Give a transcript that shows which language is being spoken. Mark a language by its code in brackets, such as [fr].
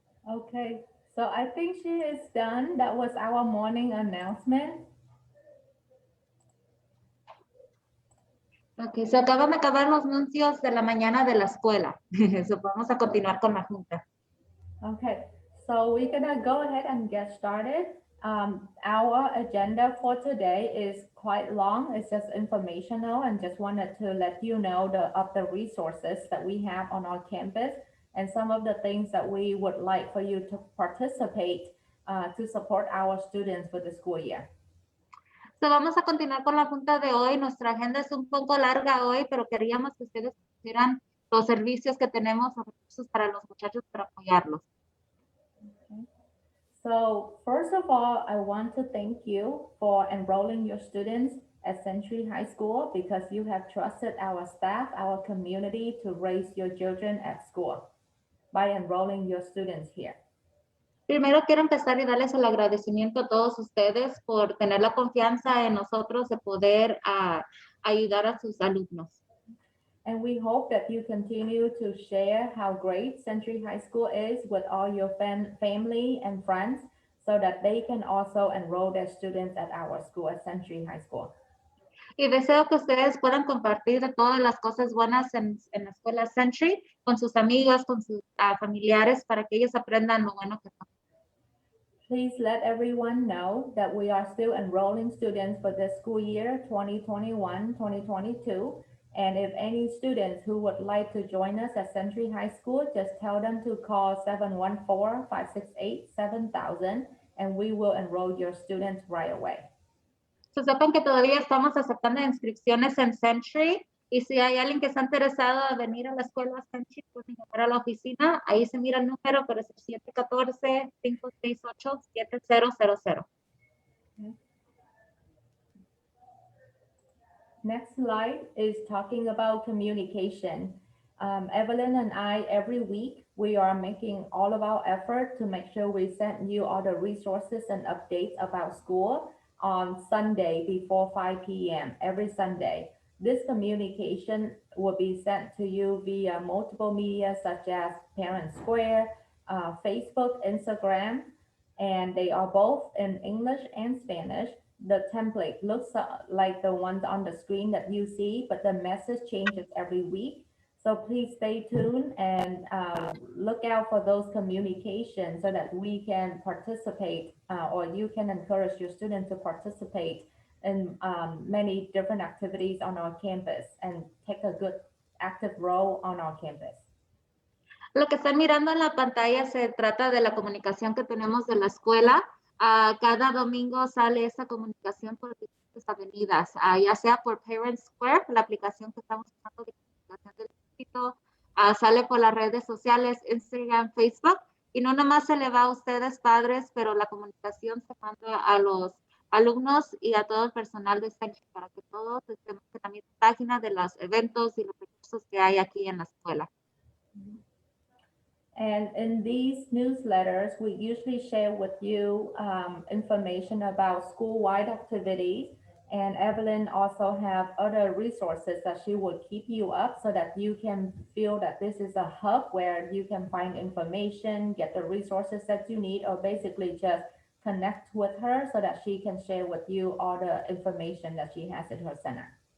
[en] Okay, so I think she is done. That was our morning announcement. [es] Ok, se acaban de acabar los anuncios de la mañana de la escuela. So, vamos a continuar con la junta. [en] Okay, so we're gonna go ahead and get started. Our agenda for today is quite long. It's just informational and just wanted to let you know of the resources that we have on our campus and some of the things that we would like for you to participate to support our students for the school year. [es] So, vamos a continuar con la junta de hoy. Nuestra agenda es un poco larga hoy, pero queríamos que ustedes conocieran los servicios que tenemos, los recursos para los muchachos para apoyarlos. [en] Okay. So first of all, I want to thank you for enrolling your students at Century High School because you have trusted our staff, our community to raise your children at school by enrolling your students here. [es] Primero quiero empezar y darles el agradecimiento a todos ustedes por tener la confianza en nosotros de poder ayudar a sus alumnos. [en] And we hope that you continue to share how great Century High School is with all your family and friends so that they can also enroll their students at our school at Century High School. [es] Y deseo que ustedes puedan compartir de todas las cosas buenas en la escuela Century con sus amigos, con sus familiares, para que ellos aprendan lo bueno que son. [en] Please let everyone know that we are still enrolling students for the school year 2021-2022. And if any students who would like to join us at Century High School, just tell them to call 714-568-7000 and we will enroll your students right away. [es] So, sepan que todavía estamos aceptando inscripciones en Century y si hay alguien que está interesado en venir a la escuela Century, pueden llamar a la oficina. Ahí se mira el número, pero es el 714-568-7000. [en] Next slide is talking about communication. Evelyn and I, every week, we are making all of our effort to make sure we send you all the resources and updates about school on Sunday before 5 p.m. every Sunday. This communication will be sent to you via multiple media such as Parent Square, Facebook, Instagram, and they are both in English and Spanish. The template looks like the ones on the screen that you see, but the message changes every week. So please stay tuned and look out for those communications so that we can participate or you can encourage your students to participate in many different activities on our campus and take a good active role on our campus. [es] Lo que están mirando en la pantalla se trata de la comunicación que tenemos de la escuela. Cada domingo sale esa comunicación por diferentes avenidas, ya sea por Parent Square, la aplicación que estamos usando de comunicación del distrito, sale por las redes sociales, Instagram, Facebook, y no nomás se le va a ustedes padres, pero la comunicación se manda a los alumnos y a todo el personal de Century para que todos estemos en la misma página de los eventos y los recursos que hay aquí en la escuela. [en] And in these newsletters, we usually share with you information about school-wide activities. And Evelyn also have other resources that she will keep you up so that you can feel that this is a hub where you can find information, get the resources that you need, or basically just connect with her so that she can share with you all the information that she has at her center.